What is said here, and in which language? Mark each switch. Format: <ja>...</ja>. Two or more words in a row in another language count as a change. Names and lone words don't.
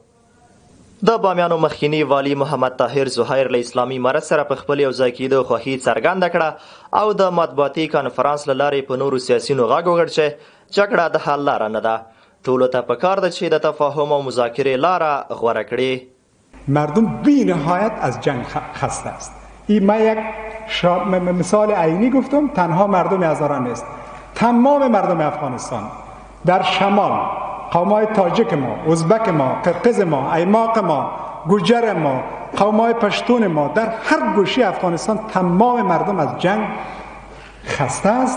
<ps>د بامیانو مخکینی والی محمد طاهر زهیر له اسلامي امارت سره په خپل یو ځای کېدو خوښي څرګنده کړه او د مطبوعاتي کنفرانس له لارې په نورو سیاسیونو غږ وکړ چې جګړه د حل لاره نه ده. ټولو ته پکار ده چې د تفاهم او مذاکرې لاره غوره کړي.</ps> <fa>مردم بی نهایت از جنگ خسته است. این من یک مثال عینی گفتم، تنها مردم هزاران نیست، تمام مردم افغانستان در شمال، قومای تاجک ما، ازبک ما، قرقیز ما، ایماق ما، گوجر ما، قومای پشتون ما، در هر گوشه افغانستان تمام مردم از جنگ خسته است.</fa>